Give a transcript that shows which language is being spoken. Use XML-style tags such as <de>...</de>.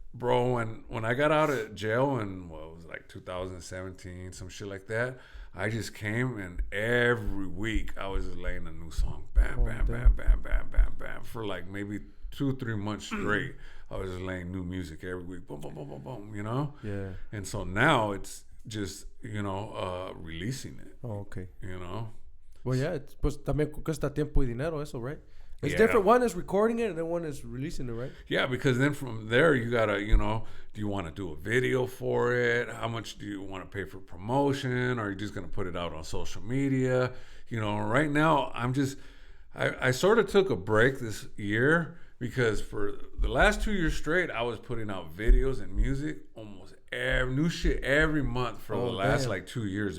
<en>Bro, when I got out of jail in, it was like 2017, some shit like that, I just came, and every week I was just laying a new song. Bam, bam, bam, bam, bam, bam, bam. For like maybe 2-3 months straight, I was just laying new music every week. Boom, boom, boom, boom, boom, Yeah. And so now it's just, releasing it. Oh, okay. Well,</en> <es>yeah, pues también cuesta tiempo y dinero eso, right?</es> <en>It's different. One is recording it, and then one is releasing it, right? Yeah, because then from there you gotta, do you want to do a video for it? How much do you want to pay for promotion? Or are you just gonna put it out on social media? Right now I sort of took a break this year because for the last 2 years straight I was putting out videos and music almost new shit every month for the last like 2 years.</en>